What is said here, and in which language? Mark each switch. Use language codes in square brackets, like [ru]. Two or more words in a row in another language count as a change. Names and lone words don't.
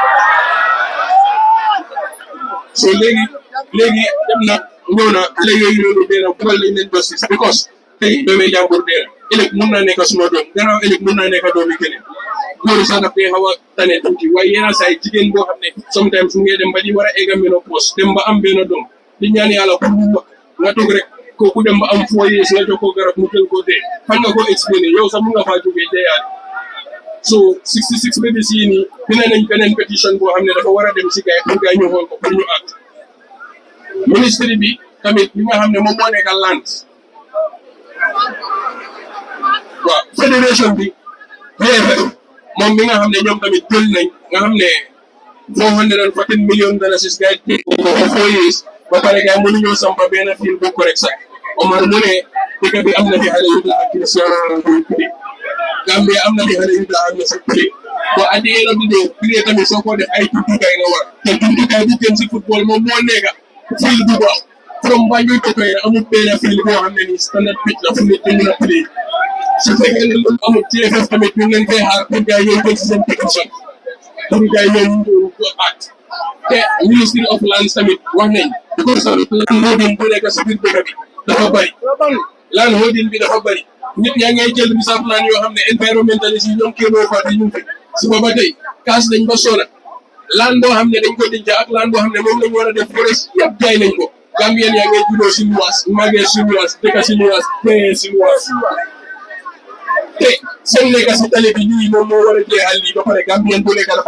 [wo] so léegi dem na ñëw na xale yooyu noonu dee na bugal lañ leen [en] justice because [wo] tey doomee jàmbur dee na ëllëg mun naa nekk suma doom gannaaw ëllëg mun naa nekk doomi keneen loolu sax daf dee xaw a tane tuuti waaye yenn saa yi jigéen boo xam ne sometimes mu ngi dem ba di war a egga ménopause dem ba am benn doom di ñaan yàlla pour mu wax nga toog rek kooku dem ba am 4 years nga jox ko garab mu jël ko dee fan nga ko expliqué yow sax mun nga faa jógee deeyaat so 66 babies yi nii dina nañ beneen pétition boo xam ne dafa war a dem si gars yi pour gars ñu xool ko pour ñu àgg ministre bi tamit li nga xam ne moom moo nekk land waaw fédération bi moom mi nga xam ne ñoom tamit jël nañ nga xam ne $414 million gars yi ko [en] for 4 years [wo] ba pare gars yi mënuñoo sampa benn fil bu correct sax Omar mu ne dëkk bi am na fi xale yu baax ak Cristiano Ronaldo Gambia am na fi xale yu baax ak na si [fr] prix bon [en] at the end of the day [wo] prix tamit soo ko def ay jumtukaay nga war te jumtukaay bu gën si football moom moo nekk fil bu baax [en] from Banjul to Kayra [wo] amul benn fil boo xam ne ni [en] standard pitch [wo] la fu nit di mën a play su fekkee ne loolu amul TFF tamit ñu ngi leen koy xaar pour gars yi ñëw jël si seen pétition pour gars yi ñëw ñu at te Ministry of Lands tamit wax nañ [en] because land holding [wo] bu nekk si biir dëkk bi dafa bëri [en] land holding [wo] bi dafa bëri nit ñaa ngay jël [en] reserve land [wo] yoo xam ne environnementalist yi ñoom kéemoo fa di ñu fi suba ba tey kaas nañ ba sona land boo xam ne dañ ko denc ak land boo xam ne moom lañ war a def forest yëpp jaay nañ ko Gambien yaa ngay juddoo si luwaas màggee si luwaas dëkk si luwaas dee si luwaas te seen nekk si tali bi lii moom moo war a jeexal lii ba pare Gambien bu nekk dafa